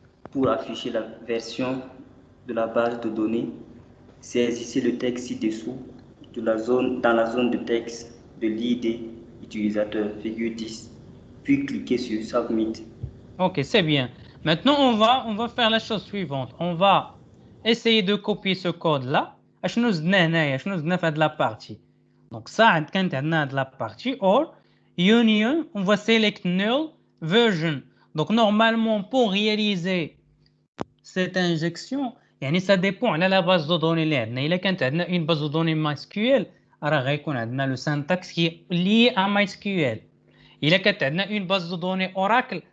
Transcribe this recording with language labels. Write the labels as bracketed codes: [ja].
[fr] Pour afficher la version de la base de données, saisissez le texte ci-dessous dans la zone de texte de l'ID utilisateur, figure 10, puis cliquez sur Submit. Ok, c'est bien. Maintenant, on va faire la chose suivante. On va essayer de copier ce code-là. [ar] شنو زدنا هنايا؟ شنو زدنا في هذه [fr] la partie. Donc ça, [ar] كانت عندنا هذه [fr] la partie or union, on va select null version. Donc normalement, pour réaliser cette injection, يعني ça dépend على la base de données [ar] اللي عندنا. إلا كانت عندنا [fr] une base de données MySQL, [ar] راه غيكون عندنا [fr] le syntaxe qui est lié à MySQL. إلا كانت عندنا une base de données Oracle,